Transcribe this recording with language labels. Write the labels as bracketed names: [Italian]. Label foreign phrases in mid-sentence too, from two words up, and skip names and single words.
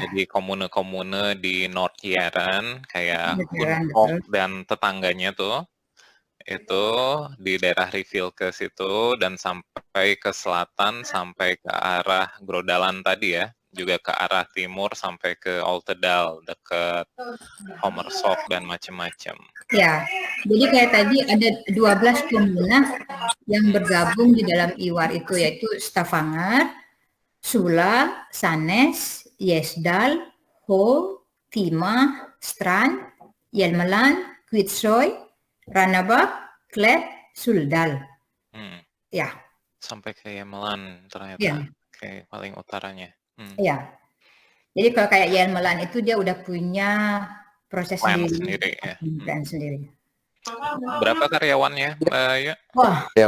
[Indonesian] Jadi komune-komune di Nordjylland kayak Hundhoek dan tetangganya tuh, itu di daerah Ryfylke situ dan sampai ke selatan sampai ke arah Grodaland tadi ya, juga ke arah timur sampai ke Oltedal dekat Hommershoek dan macam-macam. Ya, jadi kayak tadi ada 12 komune yang bergabung di dalam IWAR itu, yaitu Stavanger, Sula, Sandnes, Gjesdal, Ho, Tima, Strand, Hjelmeland, Kvitsøy, Randaberg, Klepp, Suldal. Ya. Sampai ke Hjelmeland ternyata, kayak paling utaranya. Iya. Jadi kalau kayak Hjelmeland itu dia udah punya proses sendiri. Plan sendiri. Berapa karyawannya, Mbak Ayu? Wah.